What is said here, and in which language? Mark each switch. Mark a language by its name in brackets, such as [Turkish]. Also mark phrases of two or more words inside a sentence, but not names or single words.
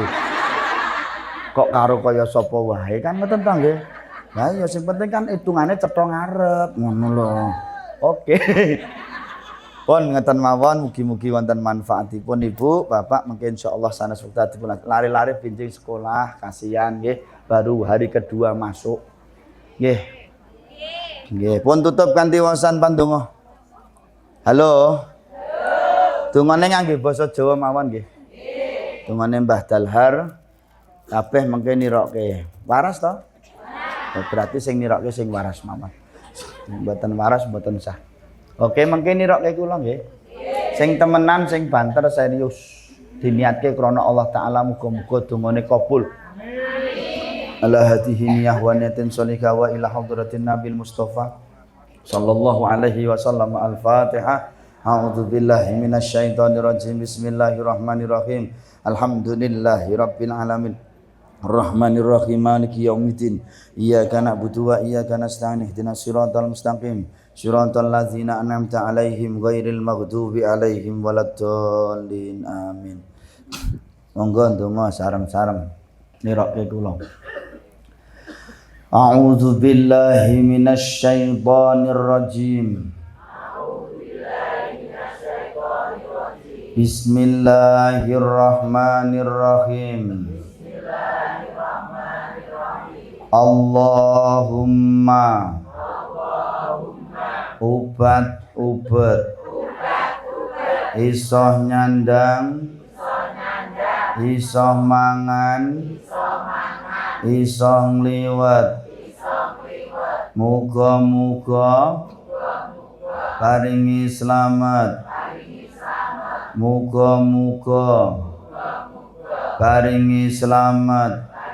[Javanese] Kok karo kaya sapa wae kan ngoten to nggih. Lah ya sing penting kan hitungane cetha ngarep ngono lho. Oke. Pun ngeten mawon mugi-mugi wonten manfaatipun Ibu, Bapak mungkin insyaallah sanes wekdal dipun lari-lari benjing sekolah, kasihan nggih [Indonesian] baru hari kedua masuk. [Javanese] Nggih. Nggih, pun tutup kanthi waosan pandonga. Halo. Dungane ngangge basa Jawa mawon nggih. Nggih. Dungane Mbah Dalhar kabeh mengke nirokke. Waras to? Berarti sing nirokke sing waras mawon. Mboten waras mboten sah. Oke, mengke nirokke kula nggih. Sing temenan sing banter serius diniatke krana Allah taala muga-muga dongane kabul. Amin. [Arabic] على هذه النية ونية صالحة وإلى حضرة النبي المصطفى صلى الله عليه وسلم. Al-Fatihah. أعوذ بالله من الشيطان الرجيم. بسم الله الرحمن الرحيم. الحمد لله رب العالمين. الرحمن الرحيم مالك يوم الدين. إياك نعبد وإياك نستعين. اهدنا الصراط المستقيم. صراط الذين أنعمت عليهم غير المغضوب عليهم ولا الضالين. Amin. [Javanese] Monggo ndonga sareng-sareng nirokke kula. [Arabic] أعوذ بالله من الشيطان الرجيم. بسم الله الرحمن الرحيم. [Javanese] Allahumma ubat isoh nyandang isoh mangan isoh ngliwet muga-muga paringi slamet muga-muga paringi slamet